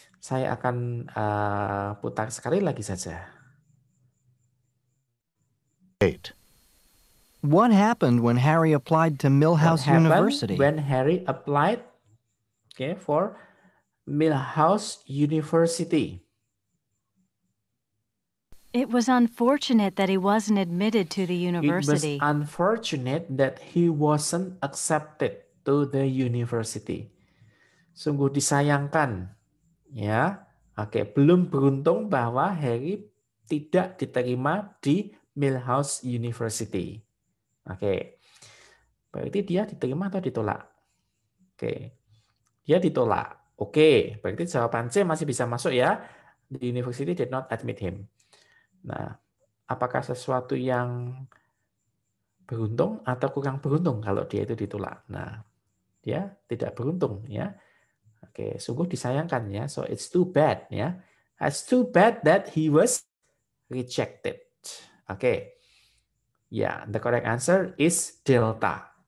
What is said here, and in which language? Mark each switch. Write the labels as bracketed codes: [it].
[id] Saya akan putar sekali lagi saja. 8. [en] What happened when Harry applied to Millhouse University? When Harry applied for Millhouse University. It was unfortunate that he wasn't admitted to the university. It was unfortunate that he wasn't accepted to the university. [id] Sungguh disayangkan, ya. Oke, belum beruntung bahwa Harry tidak diterima di Millhouse University. Oke, berarti dia diterima atau ditolak? Oke, dia ditolak. Oke, berarti jawaban C masih bisa masuk ya. [en] The university did not admit him. [id] Nah, apakah sesuatu yang beruntung atau kurang beruntung kalau dia itu ditolak? Nah, dia tidak beruntung ya. Oke, sungguh disayangkan ya. [en] So it's too bad [id] ya. [en] It's too bad that he was rejected. Oke. Ya, the correct answer is delta.